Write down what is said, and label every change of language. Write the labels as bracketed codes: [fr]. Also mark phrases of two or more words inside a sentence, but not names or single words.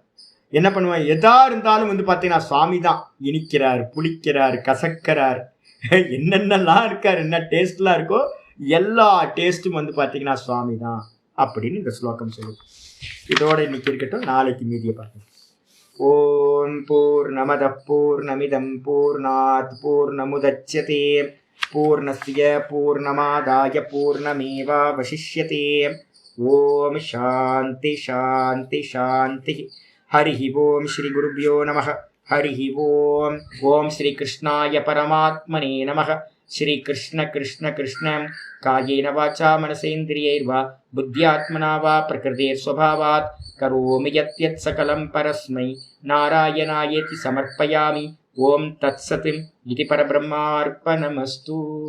[ta] என்ன பண்ணுவேன், எதா இருந்தாலும் வந்து பாத்தீங்கன்னா சுவாமி தான் இனிக்கிறார், புளிக்கிறார், கசக்கிறார், என்னென்னலாம் இருக்கார், என்ன டேஸ்ட்லாம் இருக்கோ எல்லா டேஸ்ட்டும் வந்து பாத்தீங்கன்னா சுவாமி தான் அப்படின்னு இந்த ஸ்லோகம் சொல்லுது. இதோட இன்னைக்கு இருக்கட்டும், நாளைக்கு மீதியை பார்க்கலாம். [sa] ॐ पूर्णमद पूर्णमिदम् पूर्णात् पूर्णमुदच्यते पूर्णस्य पूर्णमादाय पूर्णमेवावशिष्यते. ॐ शान्ति शान्ति शान्ति. हरि ॐ श्री गुरुभ्यो नमः. हरि ॐ. ॐ श्री कृष्णाय परमात्मने नमः. श्री कृष्ण कृष्ण कृष्ण कायेन वाचा मनसेन्द्रियैर्वा बुद्ध्यात्मना वा प्रकृतेर् स्वभावात् करोमि यत् यत् सकलम् परस्मै नारायणायेति समर्पयामि. ॐ तत्सत् इति परब्रह्मार्पणमस्तु.